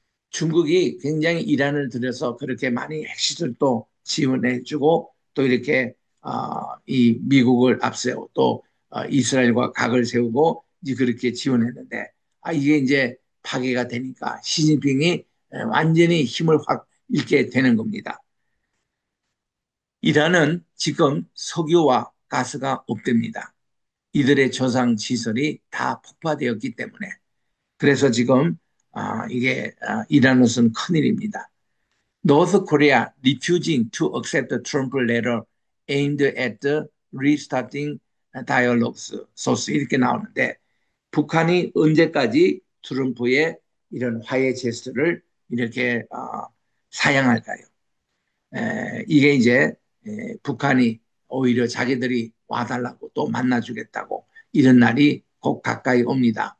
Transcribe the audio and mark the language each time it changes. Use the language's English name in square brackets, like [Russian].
[Korean] 중국이 굉장히 이란을 들여서 그렇게 많이 핵시설도 지원해주고 또 이렇게 이 미국을 앞세우고 또 이스라엘과 각을 세우고 이제 그렇게 지원했는데 이게 이제 파괴가 되니까 시진핑이 완전히 힘을 확 잃게 되는 겁니다. 이란은 지금 석유와 가스가 없답니다. 이들의 저장 시설이 다 폭파되었기 때문에. 그래서 지금 이게 이란으로서는 큰일입니다. [English] North Korea refusing to accept the Trump letter aimed at the restarting dialogues. [Korean] 소스 이렇게 나오는데 북한이 언제까지 트럼프의 이런 화해 제스처를 이렇게 사양할까요? 이게 이제 북한이 오히려 자기들이 와달라고 또 만나주겠다고 이런 날이 곧 가까이 옵니다.